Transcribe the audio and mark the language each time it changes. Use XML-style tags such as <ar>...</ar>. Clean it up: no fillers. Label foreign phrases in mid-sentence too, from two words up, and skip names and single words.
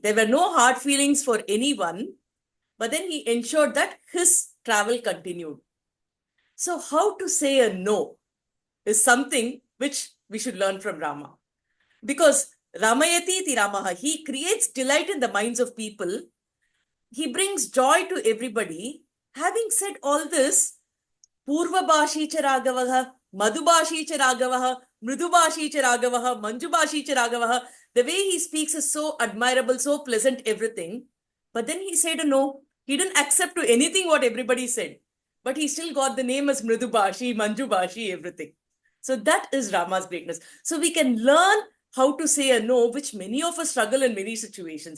<en>There were no hard feelings for anyone, but then he ensured that his travel continued. So how to say a no is something which we should learn from Rama.</en> <sa>Because रमयति इति रामः,</sa> <en>he creates delight in the minds of people. He brings joy to everybody. Having said all this,</en> <sa>पूर्वभाषी च राघवः, मधुभाषी च राघवः, मृदुभाषी च राघवः, मञ्जुभाषी च राघवः,</sa> <en>the way he speaks is so admirable, so pleasant, everything. But then he said no. He didn't accept to anything what everybody said. But he still got the name as</en> <sa>मृदुभाषी, मञ्जुभाषी,</sa> <en>everything. So that is Rama's greatness. So we can learn how to say a no, which many of us struggle in many situations.</en>